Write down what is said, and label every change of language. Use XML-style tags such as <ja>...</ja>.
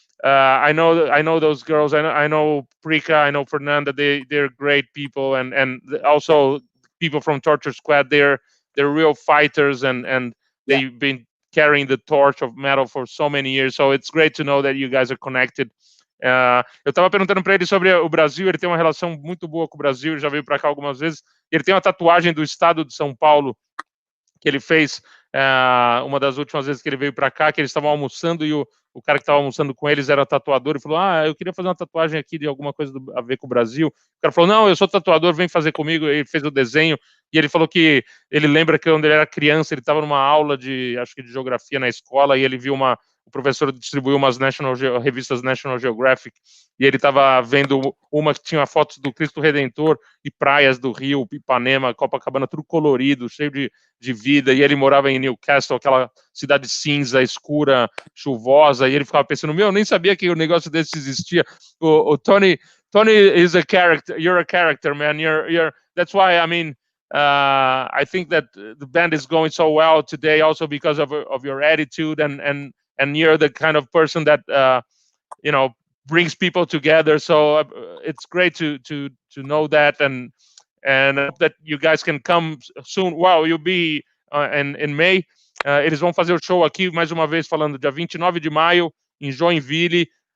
<en>I know those girls. I know Prika. I know Fernanda. They're great people, and also people from Torture Squad. They're real fighters, and they've been carrying the torch of metal for so many years. So it's great to know that you guys are connected.</en> <pt>Eu estava perguntando para ele sobre o Brasil. Ele tem uma relação muito boa com o Brasil, ele já veio para cá algumas vezes. Ele tem uma tatuagem do estado de São Paulo que ele fez uma das últimas vezes que ele veio para cá, que eles estavam almoçando e o cara que estava almoçando com eles era tatuador e falou, eu queria fazer uma tatuagem aqui de alguma coisa a ver com o Brasil. O cara falou, não, eu sou tatuador, vem fazer comigo. Ele fez o desenho e ele falou que ele lembra que quando ele era criança, ele estava numa aula acho que de geografia na escola, e ele viu o professor distribuiu umas revistas National Geographic, e ele estava vendo uma que tinha fotos do Cristo Redentor e praias do Rio, Ipanema, Copacabana, tudo colorido, cheio de vida, e ele morava em Newcastle, aquela cidade cinza, escura, chuvosa, e ele ficava pensando, eu nem sabia que o negócio desse existia.</pt> <en>O Tony is a character, you're a character, man, that's why, I mean, I think that the band is going so well today also because of your attitude, and you're the kind of person that brings people together. So it's great to know that, and I hope that you guys can come soon. Wow, you'll be in May.</en> <pt>Eles vão fazer o show aqui, mais uma vez falando, dia 29 de maio, em Joinville.</pt>